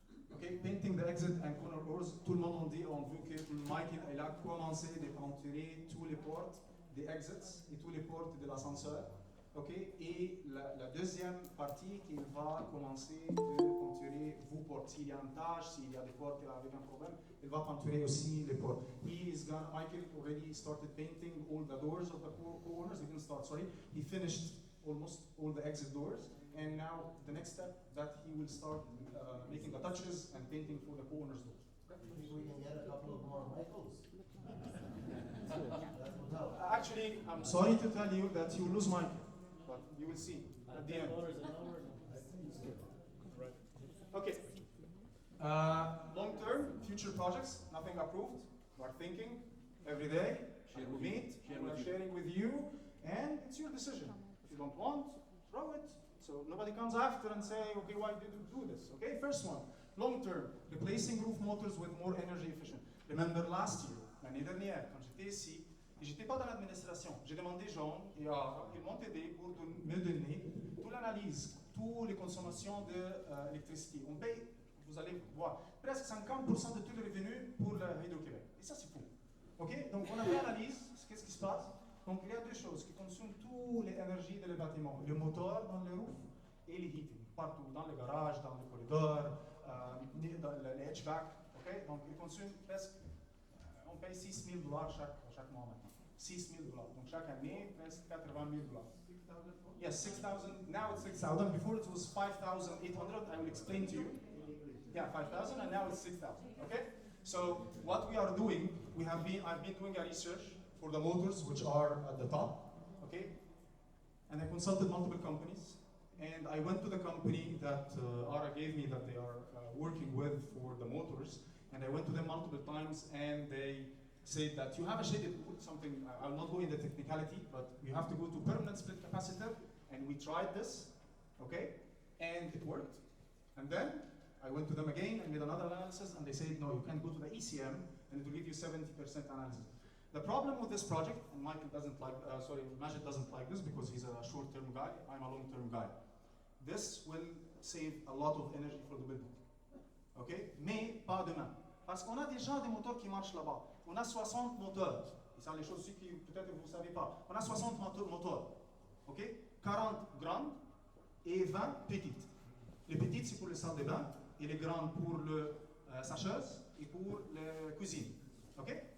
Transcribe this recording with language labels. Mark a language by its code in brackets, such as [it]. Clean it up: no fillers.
[en] Ok, painting the exit and corner doors. [fr] Tout le monde on veut que Michael il a commencé de peinturer tous les portes des exits et tous les portes de l'ascenseur. Ok, et la deuxième partie qu'il va commencer de peinturer vos portes. S'il y a une tâche, s'il y a des portes avec un problème, il va peinturer aussi les portes. [en] Michael already started painting all the doors of the co-owners. He didn't start, sorry. He finished almost all the exit doors. And now the next step that he will start making the touches and painting for the co-owners' doors. Maybe we can get a couple of more Michaels. That would help. Actually, I'm sorry to tell you that you will lose Michael, but you will see at the end. Okay. Long-term, future projects, nothing approved. We're thinking every day. We meet, we're sharing with you, and it's your decision. If you don't want, throw it. So nobody comes after and say, okay, why did you do this? Okay, first one, long-term, replacing roof motors with more energy efficient. Remember last year, [fr] l'année dernière, quand j'étais ici, et j'étais pas dans l'administration, j'ai demandé Jean et Ara, ils m'ont aidé pour me donner toute l'analyse, toutes les consommations d'électricité. On paye, vous allez voir, presque 50% de tous les revenus pour le Hydro-Québec. Et ça, c'est fou. Ok, donc on a fait l'analyse, qu'est-ce qui se passe? Donc il y a deux choses qui consomment toutes les énergies de les bâtiments, le moteur dans les roofs et les heating, partout, dans les garages, dans les corridors, dans les HVAC, ok? Donc ils consomment presque, on paye $6,000 chaque mois maintenant, $6,000. Donc chaque année, presque $80,000. [en] Yes, 6,000, now it's 6,000, before it was 5,800, I will explain to you. Yeah, 5,000 and now it's 6,000, okay? So what we are doing, I've been doing a research for the motors which are at the top, okay? And I consulted multiple companies, and I went to the company that Ara gave me that they are working with for the motors, and I went to them multiple times, and they said that you have a shaded wood, something, I'll not go into the technicality, but you have to go to permanent split capacitor, and we tried this, okay? And it worked. And then I went to them again and made another analysis, and they said, no, you can't go to the ECM, and it will give you 70% analysis. The problem with this project, and Majid doesn't like this because he's a short-term guy, I'm a long-term guy. This will save a lot of energy for the building, okay? [fr] Mais pas demain. Parce qu'on a déjà des moteurs qui marchent là-bas. On a 60 moteurs. Et ça, les choses aussi que peut-être vous ne savez pas. On a 60 moteurs, ok? 40 grandes et 20 petites. Les petites, c'est pour les salles de bain, et les grandes pour le sacheuse et pour la cuisine, ok?